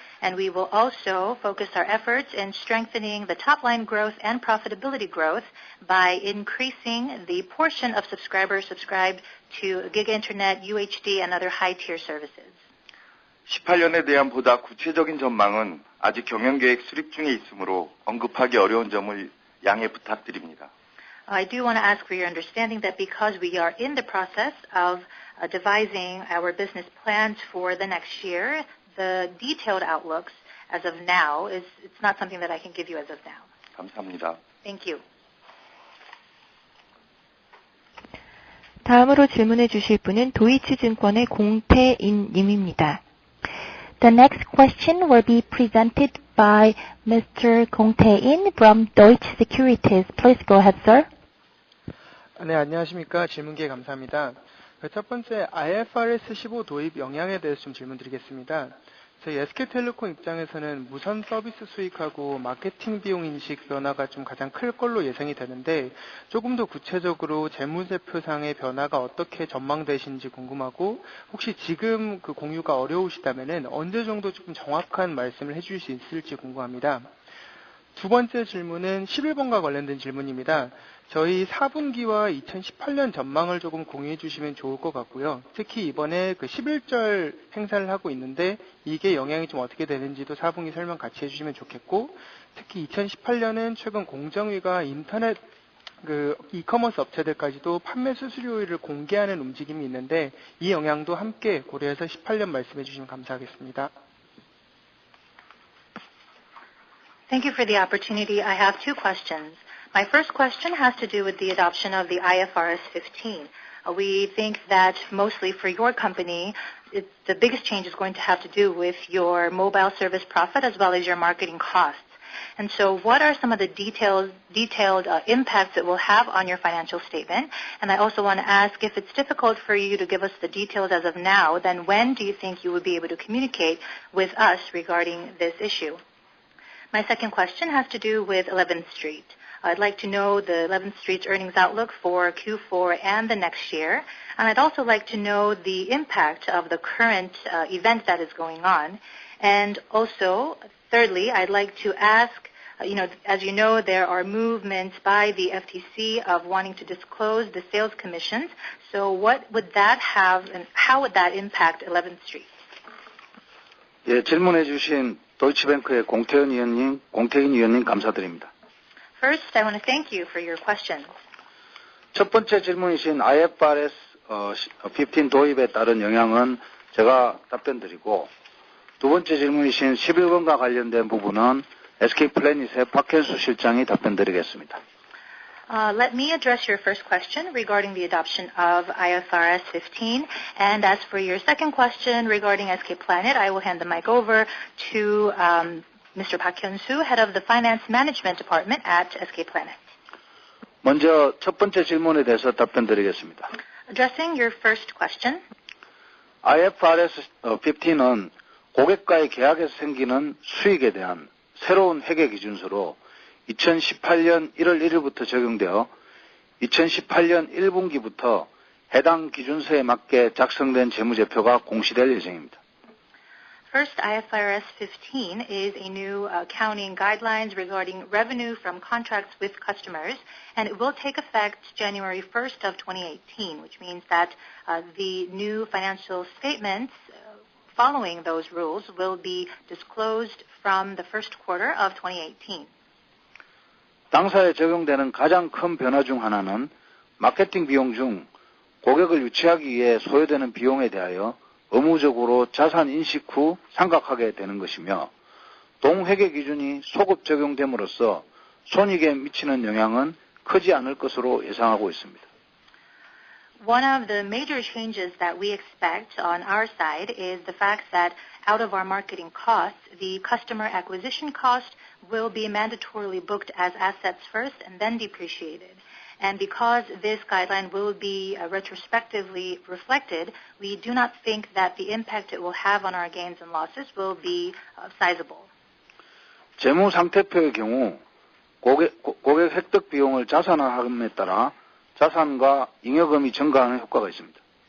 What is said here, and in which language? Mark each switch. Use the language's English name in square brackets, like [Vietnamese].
[English] And we will also focus our efforts in strengthening the top-line growth and profitability growth by increasing the portion of subscribers subscribed to Giga Internet, UHD, and other high-tier services. [Korean] 18년에 대한 보다 구체적인 전망은 아직 경영계획 수립 중에 있으므로 언급하기 어려운 점을 양해 부탁드립니다. [English] I do want to ask for your understanding that because we are in the process of devising our business plans for the next year, the detailed outlooks as of now it's not something that I can give you as of now. [Korean] 감사합니다. [English] Thank you. [Korean] 다음으로 질문해 주실 분은 도이치증권의 공태인 님입니다. [English] The next question will be presented by Mr. Gong Tae-in from Deutsche Securities. Please go ahead, sir. [Korean] 네, 안녕하십니까. 질문 기회 감사합니다. 첫 번째, IFRS 15 도입 영향에 대해서 좀 질문드리겠습니다. 저희 SK텔레콤 입장에서는 무선 서비스 수익하고 마케팅 비용 인식 변화가 좀 가장 클 걸로 예상이 되는데 조금 더 구체적으로 재무제표상의 변화가 어떻게 전망되시는지 궁금하고 혹시 지금 그 공유가 어려우시다면은 언제 정도 조금 정확한 말씀을 해주실 수 있을지 궁금합니다. 두 번째 질문은 11번과 관련된 질문입니다. 저희 4분기와 2018년 전망을 조금 공유해 주시면 좋을 것 같고요. 특히 이번에 그 11절 행사를 하고 있는데 이게 영향이 좀 어떻게 되는지도 4분기 설명 같이 해주시면 좋겠고 특히 2018년은 최근 공정위가 인터넷 그 이커머스 업체들까지도 판매 수수료율을 공개하는 움직임이 있는데 이 영향도 함께 고려해서 18년 말씀해 주시면 감사하겠습니다. [English] Thank you for the opportunity. I have two questions. My first question has to do with the adoption of the IFRS 15. We think that mostly for your company, the biggest change is going to have to do with your mobile service profit as well as your marketing costs. And so what are some of the detailed impacts it will have on your financial statement? And I also want to ask if it's difficult for you to give us the details as of now, then when do you think you would be able to communicate with us regarding this issue? My second question has to do with 11th Street. I'd like to know the 11th Street's earnings outlook for Q4 and the next year. And I'd also like to know the impact of the current event that is going on. And also, thirdly, I'd like to ask, as you know, there are movements by the FTC of wanting to disclose the sales commissions. So what would that have and how would that impact 11th Street? [Korean] 예, 질문해 주신 도이치뱅크의 공태인 위원님 감사드립니다. [English] First, I want to thank you for your questions. [Korean] 첫 번째 질문이신 IFRS 15 도입에 따른 영향은 제가 답변드리고 두 번째 질문이신 11번과 관련된 부분은 SK플래닛의 박현수 실장이 답변드리겠습니다. [English] Let me address your first question regarding the adoption of IFRS 15. And as for your second question regarding SK Planet, I will hand the mic over to Mr. Park Hyun-soo, head of the Finance Management Department at SK Planet. [Korean] 먼저 첫 번째 질문에 대해서 답변드리겠습니다. [English] Addressing your first question. [Korean] IFRS 15은 고객과의 계약에서 생기는 수익에 대한 새로운 회계 기준서로 2018년 1월 1일부터 적용되어 2018년 1분기부터 해당 기준서에 맞게 작성된 재무제표가 공시될 예정입니다. [English] First, IFRS 15 is a new accounting guidelines regarding revenue from contracts with customers, and it will take effect January 1st of 2018, which means that the new financial statements following those rules will be disclosed from the first quarter of 2018. [Korean] 당사에 적용되는 가장 큰 변화 중 하나는 마케팅 비용 중 고객을 유치하기 위해 소요되는 비용에 대하여 의무적으로 자산 인식 후 상각하게 되는 것이며 동회계 기준이 소급 적용됨으로써 손익에 미치는 영향은 크지 않을 것으로 예상하고 있습니다. [English] One of the major changes that we expect on our side is the fact that out of our marketing costs, the customer acquisition cost will be mandatorily booked as assets first and then depreciated. And because this guideline will be retrospectively reflected, we do not think that the impact it will have on our gains and losses will be sizable. [Korean] 재무 상태표의 경우 고객 획득 비용을 자산화함에 따라 자산과 잉여금이 증가하는 효과가 있습니다.